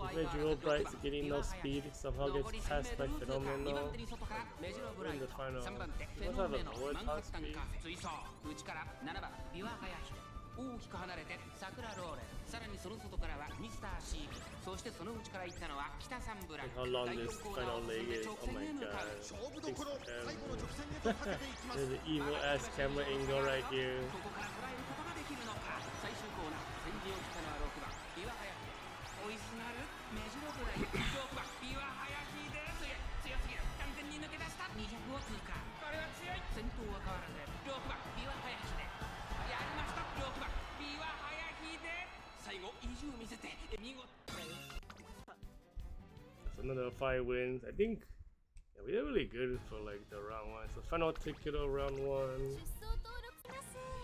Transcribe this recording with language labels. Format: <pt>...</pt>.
<en>Visual Bright's getting no speed, somehow gets passed by Fenomeno. In the final, he must have a lower top speed.</en> <ja>大きく離れて桜ローレさらにその外からはミスターシービそしてその内から行ったのは北サンブラック</ja> <en>How long this final leg is? Oh my god. There's an evil ass camera angle right here.</en> <ja>ここから捉えることができるのか最終コーナー先陣を切ったのは6番ビワハヤヒデ追いすがるメジロブライ6番ビワハヤヒデ強すぎる完全に抜け出した200を通過これは強い先頭は変わらず6番ビワハヤヒデやりました6番ビワハヤヒデ最後意地を見せて見事</ja> <en>That's another 5 wins. I think we are really good for like the round 1. So final ticket of round 1.</en> <ja>出走登録します。</ja>